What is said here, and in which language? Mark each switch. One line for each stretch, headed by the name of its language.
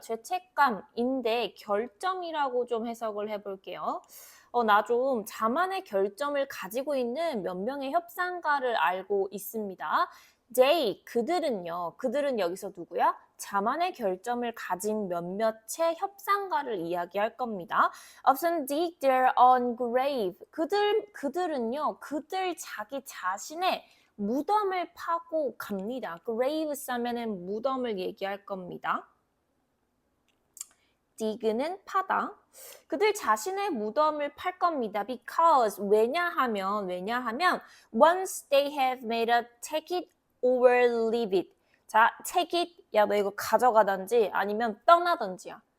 Korean: 죄책감인데 결점이라고 좀 해석을 해볼게요. 나 좀 자만의 결점을 가지고 있는 몇 명의 협상가를 알고 있습니다. they, 그들은 여기서 누구야? 자만의 결점을 가진 몇몇의 협상가를 이야기할 겁니다.
English: Often dig their own grave.
Korean: 그들은요, 그들 자기 자신의 무덤을 파고 갑니다. graves 하면은 무덤을 얘기할 겁니다. dig는 파다. 그들 자신의 무덤을 팔 겁니다.
English: Because
Korean: 왜냐하면
English: once they have made a take it or leave it.
Korean: 자,
English: take it
Korean: 야 너 이거 가져가든지 아니면 떠나든지야.